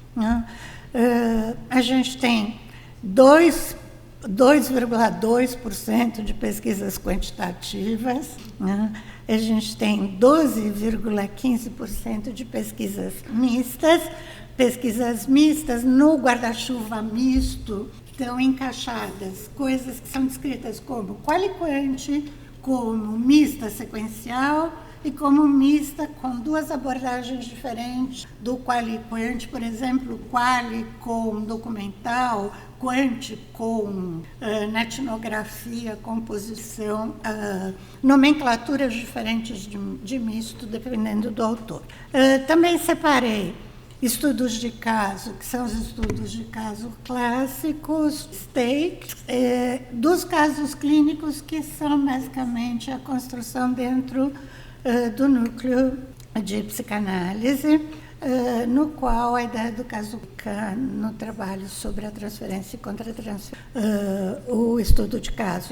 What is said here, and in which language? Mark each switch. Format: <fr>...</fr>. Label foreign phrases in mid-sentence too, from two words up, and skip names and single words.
<pt>A gente tem 2,2% de pesquisas quantitativas, a gente tem 12,15% de pesquisas mistas no guarda-chuva misto, estão encaixadas coisas que são descritas como quali-quanti, como mista sequencial e como mista com duas abordagens diferentes do quali-quanti, por exemplo, quali com documental, quanti com etnografia, composição, nomenclaturas diferentes de misto, dependendo do autor. Também separei estudos de caso, que são os estudos de caso clássicos, stakes, dos casos clínicos, que são basicamente a construção dentro do núcleo de psicanálise, no qual a ideia do caso no trabalho sobre a transferência e contra-transferência, o estudo de caso.</pt>